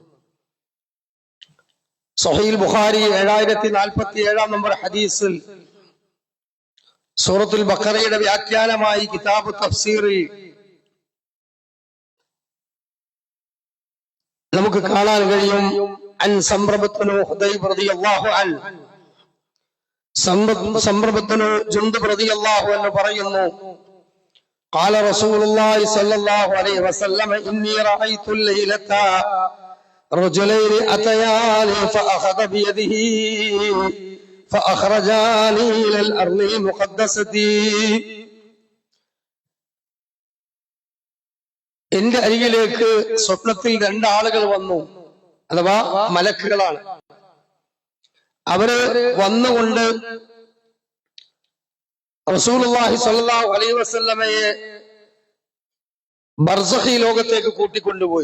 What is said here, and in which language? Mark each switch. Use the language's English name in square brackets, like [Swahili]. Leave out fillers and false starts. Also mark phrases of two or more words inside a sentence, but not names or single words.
[Malayalam] സഹീഹുൽ ബുഖാരി 7047 നമ്പർ ഹദീസിൽ സൂറത്തുൽ ബഖറയുടെ വ്യാഖ്യാനമായി കിതാബ് തഫ്സീറിൽ നമുക്ക് കാണാൻ കഴിയും. അൻ സംറബത്തുനു ഹുദൈബ് [Arabic] رضي الله عنه, [Malayalam] സംറബത്തുനു ജുൻദുബ് [Arabic] رضي الله عنه [Malayalam] പറയുന്നു, [Arabic] قال رسول الله صلى الله عليه وسلم إني رأيت الليلة رجلين أتياني فأخذ بيده فأخرجاني إلى الأرض المقدسة [Malayalam] എന്റെ അരികിലേക്ക് സ്വപ്നത്തിൽ രണ്ടാളുകൾ വന്നു, അഥവാ മലക്കുകളാണ്. അവര് വന്നുകൊണ്ട് [Arabic] رسول الله صلى الله عليه وسلم [Malayalam] ബർസഖി ലോകത്തേക്ക് കൂട്ടിക്കൊണ്ടുപോയി.